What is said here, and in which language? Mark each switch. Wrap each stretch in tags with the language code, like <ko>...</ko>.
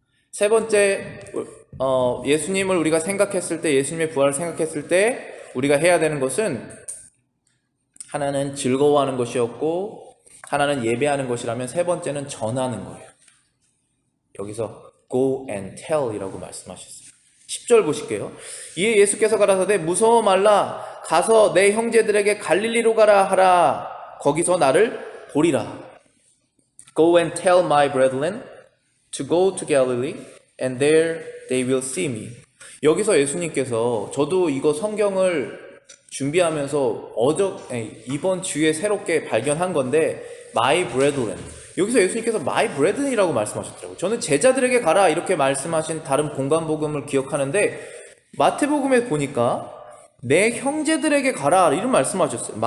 <ko>세 번째, 예수님을 우리가 생각했을 때, 예수님의 부활을 생각했을 때 우리가 해야 되는 것은 하나는 즐거워하는 것이었고 하나는 예배하는 것이라면 세 번째는 전하는 거예요. 여기서</ko> <en>go and tell</en> <ko>이라고 말씀하셨어요. 10절 보실게요. 이에 예수께서 가라사대 무서워 말라. 가서 내 형제들에게 갈릴리로 가라 하라. 거기서 나를 보리라.</ko> <en>Go and tell my brethren to go to Galilee and there they will see me.</en> <ko>여기서 예수님께서 저도 이거 성경을 준비하면서 이번 주에 새롭게 발견한 건데</ko> <en>my brethren.</en> <ko>여기서 예수님께서</ko> <en>my brethren</en> <ko>이라고 말씀하셨더라고요. 저는 제자들에게 가라 이렇게 말씀하신 다른 공간복음을 기억하는데 마태복음에 보니까 내 형제들에게 가라 이런 말씀하셨어요.</ko>